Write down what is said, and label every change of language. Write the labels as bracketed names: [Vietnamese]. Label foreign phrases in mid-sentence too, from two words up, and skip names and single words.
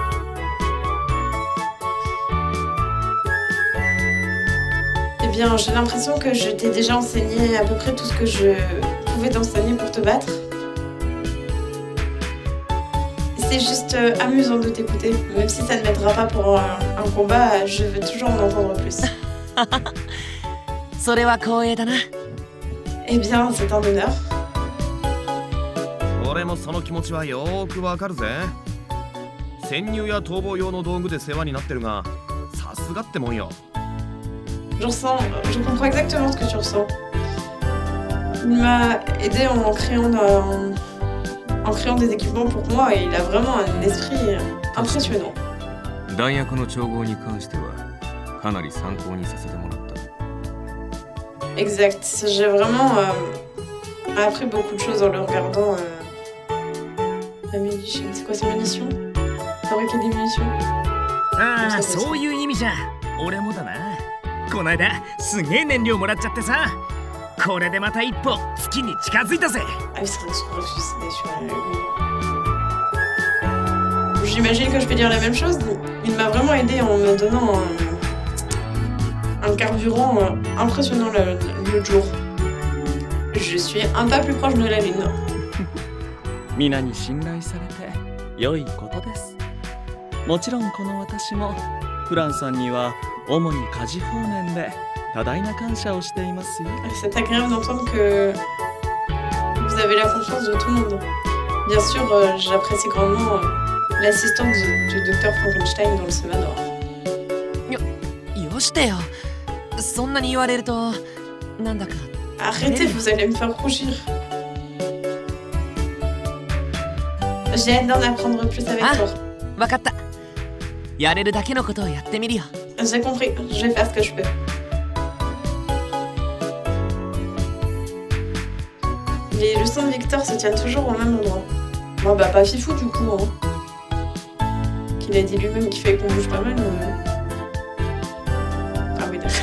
[French] Eh bien, j'ai l'impression que je t'ai déjà enseigné à peu près tout ce que je pouvais t'enseigner pour te battre. C'est juste amusant de t'écouter. Même si ça ne m'aidera pas pour un combat, je veux toujours en entendre plus. [Japanese] それは光栄だな。 [French] Eh bien, c'est un honneur. [Japanese] 俺もその気持ちはよーくわかるぜ。潜入や逃亡用の道具で世話になってるが、さすがってもんよ。 [French] Je comprends exactement ce que tu ressens. Il m'a aidé en créant des équipements pour moi et il a vraiment un esprit impressionnant. [Japanese] 弾薬の調合に関してはかなり参考にさせてもらった。 [French] Exact. J'ai vraiment appris beaucoup de choses en le regardant. La munition. C'est quoi ces munitions? Fabriquer des munitions. [Japanese] ああ、そういう意味じゃ。俺もだな。こないだすげえ燃料もらっちゃってさ。これでまた一歩月に近づいたぜ。 [French] Ah oui, c'est vrai qu'on refuse sur lui. J'imagine que je peux dire la même chose. Il m'a vraiment aidé en me donnant un carburant impressionnant l'autre jour. Je suis un pas plus proche de la lune. [Japanese] 皆に信頼されて良いことです。もちろんこの私もフランさんには主に家事方面で多大な感謝をしていますよ。 [French] C'est agréable d'entendre que vous avez la confiance de tout le monde. Bien sûr, j'apprécie grandement l'assistante du docteur Frankenstein dans le Semanoir. [Japanese] よしてよ。そんなに言われるとなんだか。 [French] Arrêtez, vous allez me faire rougir. J'ai hâte d'en apprendre plus avec Ah. toi. [Japanese] わかった。やれるだけのことをやってみるよ。 [French] J'ai compris, je vais faire ce que je peux. Les leçons de Victor se tiennent toujours au même endroit. Bon bah pas fifou du coup, hein. Qu'il a dit lui-même qu'il fallait qu'on bouge pas mal. Ah oui d'accord.